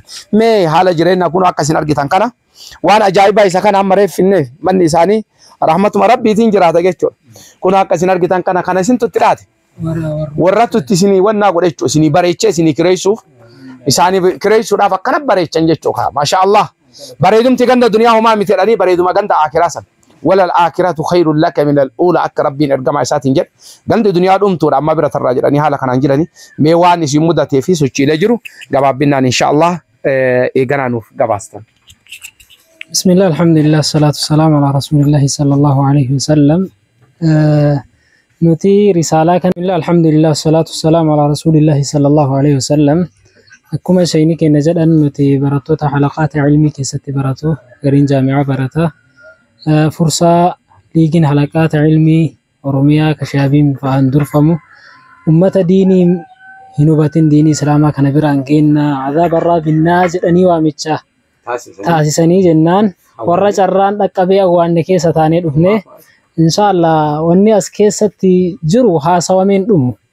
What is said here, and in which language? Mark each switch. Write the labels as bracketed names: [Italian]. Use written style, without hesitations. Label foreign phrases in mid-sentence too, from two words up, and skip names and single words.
[Oromo] Mee haala jireenya kun akka isin argitan kana waan ajaa'ibaa isa kana amma reeffinne manni isaanii rahmatuma rabbiitiin jiraata jechuudha. Kun akka isin argitan kana isin tutti dhaate. Warra tutti isinii wannaa godhechu isinii bareechee isinii kireessuuf isaanii kireessuudhaaf akkana bareechan jechuudha. Maashaallah bareedumti ganda duniyaa homaa miti jedhanii bareeduma ganda akiraa san. [Arabic] وللآخرة خير لك من الأولى [Oromo] akka rabbiin ergama isaatiin jedhe gandi duniyaa dhumtuudha amma bira tarraa jedhanii haala kanaan jiranii mee waan isin mudatee fi sochiilee jiru gabaabbinaan inshallah eeganaa nuuf gabaastan. [Arabic] بسم الله الحمد لله الصلاة والسلام على رسول الله صلى الله عليه وسلم. [Oromo] Nuti risaalaa kan [Arabic] الحمد لله الصلاة والسلام على رسول الله صلى الله عليه وسلم. [Oromo] Akkuma shayni keenya jedhan nuti barattoota halaqaata ilmii keessatti baratu gariin jaami'aa barata. Fursaa liigin halaqaata ilmii Oromiyaa kashaabiin fa'aan durfamu ummata diinii hin hubatin diinii islaamaa kana biraan geenna azaabarraa binnaa jedhanii waamicha taasisanii jennaan warra carraan dhaqqabee awwaanne keessa taanee dhufne inshallah wanni as keessatti jiru haasawameen dhumu